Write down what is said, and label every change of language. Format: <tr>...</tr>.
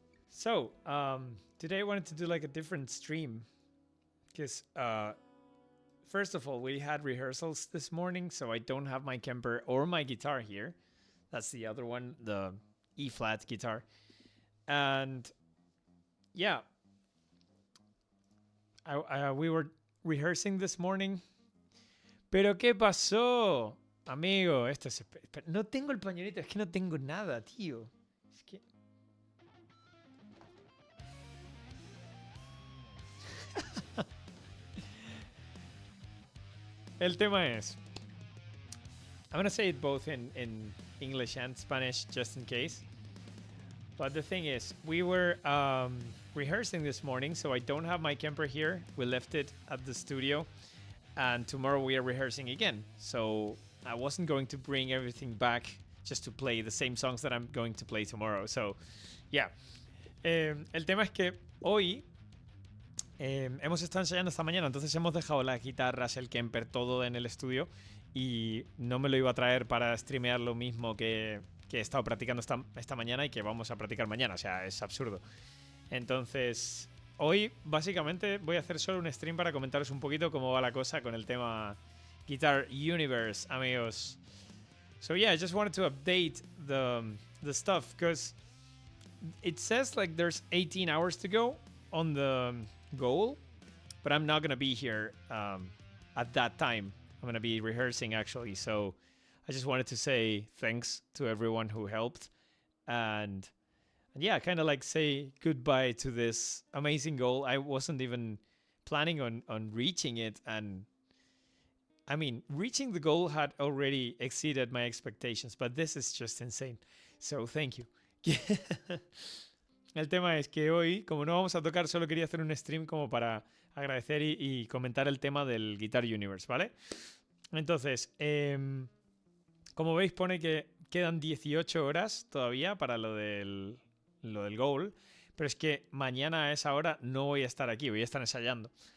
<en>So, today I wanted to do like a different stream because, first of all, we had rehearsals this morning, so I don't have my Kemper or my guitar here. That's the other one, the E flat guitar. And yeah, we were rehearsing this morning.</en> <es>Pero ¿qué pasó? Amigo, esto es... No tengo el pañuelito, es que no tengo nada, tío. Es que... El tema es...</es> <en>I'm going to say it both in English and Spanish, just in case. But the thing is, we were rehearsing this morning, so I don't have my Kemper here. We left it at the studio. And tomorrow we are rehearsing again. So I wasn't going to bring everything back just to play the same songs that I'm going to play tomorrow. So, yeah.</en> <es>El tema es que hoy hemos estado ensayando esta mañana, entonces hemos dejado las guitarras, el Kemper, todo en el estudio y no me lo iba a traer para streamear lo mismo que he estado practicando esta mañana y que vamos a practicar mañana. O sea, es absurdo. Entonces... Hoy, básicamente, voy a hacer solo un stream para comentaros un poquito cómo va la cosa con el tema Guitar Universe, amigos.</es> <en>So yeah, I just wanted to update the stuff because it says like there's 18 hours to go on the goal, but I'm not gonna be here at that time. I'm gonna be rehearsing actually. So I just wanted to say thanks to everyone who helped and yeah, kind of like say goodbye to this amazing goal. I wasn't even planning on reaching it. And I mean, reaching the goal had already exceeded my expectations, but this is just insane. So thank you.</en> <es>El tema es que hoy, como no vamos a tocar, solo quería hacer un stream como para agradecer y comentar el tema del Guitar Universe, ¿vale? Entonces, como veis pone que quedan 18 horas todavía para lo del goal, pero es que mañana a esa hora no voy a estar aquí, voy a estar ensayando.</es>